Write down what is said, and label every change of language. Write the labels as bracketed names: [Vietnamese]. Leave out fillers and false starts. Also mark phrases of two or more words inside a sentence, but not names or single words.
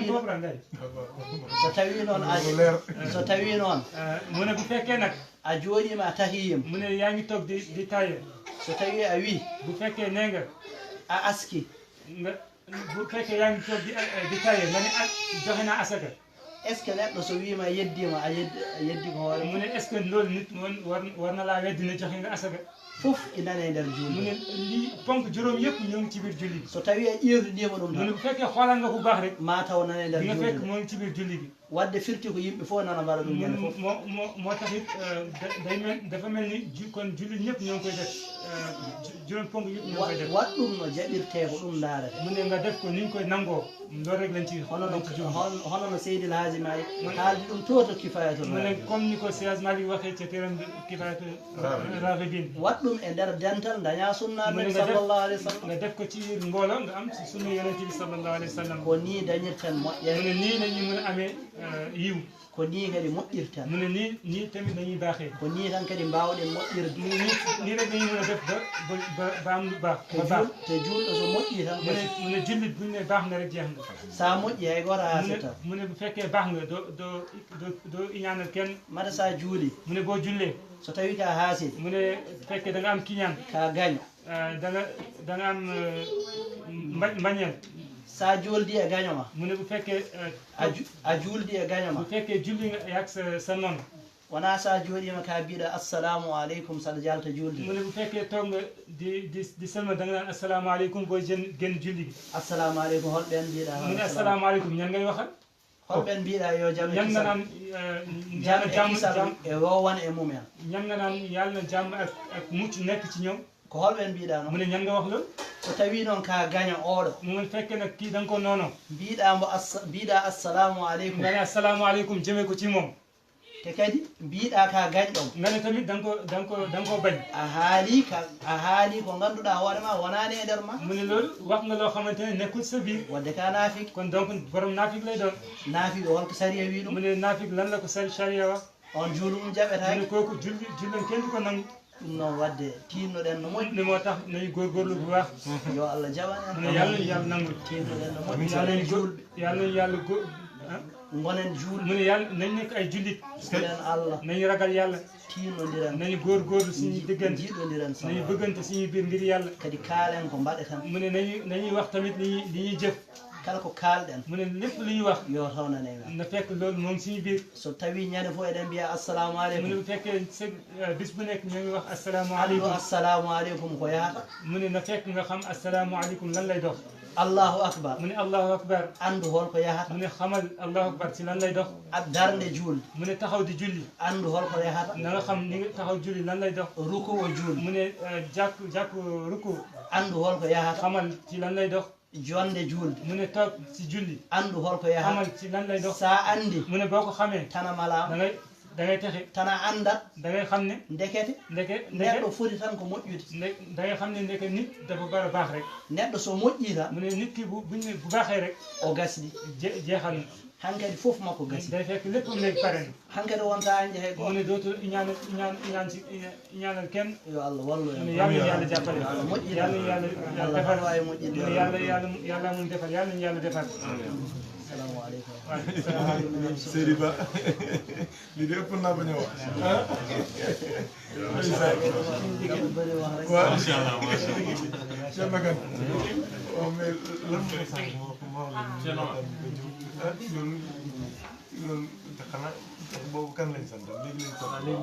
[Wolof] boobu ngay [Fula] so tawi noon [Wolof] mu ne bu fekkee nag [Fula] a jooɗima a tahiyima [Wolof] mu ne yaa ngi toog di taye [Fula] so tawi a wi [Wolof] bu fekkee nee nga [Fula] a aski [Wolof] nga bu fekkee yaa ngi toog di taye nga ne joxe naa asaka [French] est ce que [Fula] neɗɗo so wima yeddima a yeddi ko hoore [Wolof] mu ne [French] est ce que [Wolof] loolu nit war na laa weddi ne joxe nga asaka [Fula] fof inane nder [Wolof] mu [Fula] julde [Wolof] ne lii ponk juróom yëpp ñoo ngi ci biir julli gi [Fula] so tawi a ƴewtidima ɗum [Wolof] mu ne [Fula] tan [Wolof] bu fekkee xoolal nga bu baax rek [Fula] ma taw nane nder [Wolof] di nga [Fula] julde [Wolof] fekk moo ngi ci biir julli gi [Fula] wadde firti ko yimɓe fof nana mbaɗa ɗum ñande fof [Wolof] moo taxit dafa mel ni kon julli ñëpp ñoo ngi koy def juróom ponk yëpp ñoo ngi koy def [Fula] wat ɗum no jaɓirte ko ɗum daarete [Wolof] mu ne nga def ko ni ñu koy nangoo loolu rek lañ ci [Fula] hono no seydil haaji mayi haaldi ɗum toto kifayatul [Wolof] mu ne comme ni ko Seydi Malick waxee ca téeram kifayatu raghibin [Fula] wat ɗum e nder dental daña sunnaɓe [Arabic] صلى الله عليه وسلم [Wolof] nga def ko ci mbooloo nga am ci sunna yonente bi [Arabic] صلى الله عليه وسلم [Fula] ko ni dañirten [Wolof] mu [Fula] moƴƴere [Wolof] ne nii lañuy mën a amee yiw [Fula] ko ni kadi moƴƴirten [Wolof] mu ne nii tamit dañuy baaxee [Fula] ko ni tan kadi mbawɗen moƴƴirde [Wolof] mu ne nii rek dañuy mën a def ba am lu baax ba baax [Fula] te julɗo so moƴƴi tan [Wolof] mu ne jullit buñ ne baax nga rek jeex nga [Fula] sa moƴƴi hay goto haasitan [Wolof] mu ne bu fekkee baax nga doo iñaanal kenn [Fula] mata sa juuli [Wolof] mu ne boo jullee [Fula] so tawi ka haasidi [Wolof] mu ne fekkee da nga am kiñaan [Fula] ka gaño [Wolof] da nga am mbañeel [Fula] sa juldi e gaño ma [Wolof] mu ne bu fekkee [Fula] a juldi e gaño ma [Wolof] bu fekkee julli nga yaag sa noon [Fula] wona sa jooɗima ka mbiɗa [Arabic] السلام عليكم [Fula] saɗa jalta julde [Wolof] mu ne bu fekkee toog nga di selma da nga naan [Arabic] السلام عليكم [Wolof] booy génn julli gi [Arabic] السلام عليكم [Fula] holɓen mbiɗa [Wolof] mu ne [Arabic] السلام عليكم [Wolof] ñan ngay waxal [Fula] holɓen mbiɗa yo jaam [Wolof] ñan nga naan [Fula] jaam e kisal e wowan e mumen [Wolof] ñan nga naan yàlla na jàmm ak mucc nekk ci ñoom [Fula] ko holɓen mbiɗa [Wolof] mu [Fula] noon [Wolof] ne ñan nga wax loolu [Fula] so tawi noon ka gaño oɗo [Wolof] mu ne fekkee nag kii da nga ko noono [Fula] mbiɗa [Arabic] السلام عليكم [Wolof] nga ne [Arabic] السلام عليكم [Wolof] jëmee ko ci moom [Fula] te kadi mbiɗa ka gañɗon [Wolof] nga ne tamit da nga ko bañ [Fula] a haali ko ganduɗa hoorema wonani e nder ma [Wolof] mu ne loolu wax nga loo xamante ne nekkul sa biir [Fula] wadde ka naafik [Wolof] kon donc borom naafik lay doon [Fula] naafiɓe holko sariya wi ɗum [Wolof] mu ne naafik lan la ko charia wax [Fula] on juulu ɗum [Wolof] mu [Fula] jaɓetaki [Wolof] ne kooku jullen kenn du ko nangu [Fula] ɗum noon wadde tinnoɗen no moƴƴi [Wolof] ne moo tax nañu góorgóorlu bu baax [Fula] yo allah jaɓan [Wolof] mu ne yàlla nañu yàlla nangul [Fula] tinnoɗen no moƴƴi gonen julɓe [Wolof] yàlla nañu yàlla [Fula] gonen julɓe [Wolof] mu ne yàlla nañ nekk ay jullit [Fula] enen allah [Wolof] nañu ragal yàlla [Fula] tinnodiren [Wolof] nañu góorgóorlu suñuy diggante [Fula] jiiɗodiren [Wolof] nañu bëggante suñuy biir ngir yàlla [Fula] kadi kaalen ko mbaɗeten [Wolof] mu ne nañuy wax tamit li ñuy jëf [Fula] kala ko kaalɗen [Wolof] mu ne lépp lu ñuy wax [Fula] yo tawnane men [Wolof] na fekk loolu moom suñu biir [Fula] so tawi ñande fof eɗen mbiya assalamu [Wolof] mu ne [Arabic] aleykum [Wolof] bu fekkee bis bu nekk ñoo ngi wax assalamu [Fula] andu [Arabic] aleykum السلام عليكم [Fula] ko yahata [Wolof] mu ne na fekk nga xam [Arabic] السلام عليكم [Wolof] lan lay dox [Arabic] الله أكبر mu ne الله أكبر [Fula] andu holko yahata [Wolof] mu ne xamal [Arabic] الله أكبر [Wolof] ci lan lay dox [Fula] darde julde [Wolof] mu ne taxaw di julli [Fula] andu holko yahata [Wolof] na nga xam ni nga taxaw julli lan lay dox [Fula] ruku o julde [Wolof] mu ne jàkk ruku [Fula] andu holko yahata [Wolof] xamal ci lan lay dox [Fula] jonde julde [Wolof] mu ne toog ci julli [Fula] andu holko yahata [Wolof] xamal ci lan lay dox [Fula] sa andi [Wolof] mu ne boo ko xamee [Fula] tana malama [Wolof] da ngay texe [Fula] tana andat [Wolof] da ngay xam ne [Fula] ndekete [Wolof] ndeke [Fula] neɗɗo foti tan ko moƴƴude [Wolof] da ngay xam ne ndeke nit dafa bara baax rek [Fula] neɗɗo so moƴƴi tan [Wolof] mu ne nit ki bu baaxee rek [Fula] o gasdi [Wolof] jeexal na [Fula] hankadi fof makko gasi [Wolof] day fekk léppam léegi pare na [Fula] hankadi wonta anje hay [Wolof] mu [Fula] goto [Wolof] ne dootul iñaanal kenn [Fula] yo allah wallu [Wolof] mu ne yàlla yàlla jàppale [Fula] moƴƴi [Wolof] yàlla yàlla [Fula] allah [Wolof] defal [Fula] tan wawi moƴƴinde [Wolof] yàlla mun defal yàlla ñu yàlla defal [Arabic] salaamaaleykum. [Wolof] Seydi Ba lii de ëpp naa bañ a wax ah. waaw [Arabic] ما شاء الله ما شاء الله. [Wolof] Cheikh Makan waaw mais lan moo sax moo loolu xanaa boobu kan lañ sant léegi lañ sant.